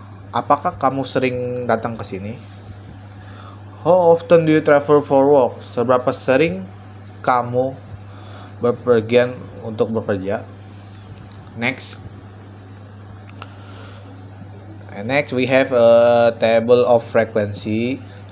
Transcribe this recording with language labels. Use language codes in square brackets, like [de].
[id] Apakah kamu sering datang ke sini? [en] How often do you travel for work? [id] Seberapa sering kamu berpergian untuk bekerja? [en] Next we have a table of frequency.